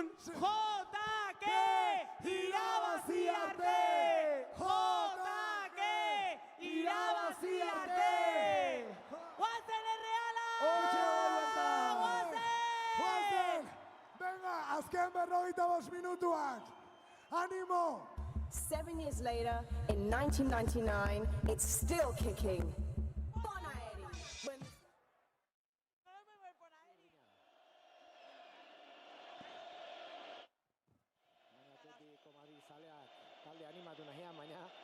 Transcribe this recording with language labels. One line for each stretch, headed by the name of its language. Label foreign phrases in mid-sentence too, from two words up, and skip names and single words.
Basque: JK, irabazi arte! JK, irabazi arte! Guazen Erreala! Guazen! Venga, azken 45 minutuak! Animo!
English: 7 years later, in 1999, it's still kicking.
Basque: Talde animatu nahian, baina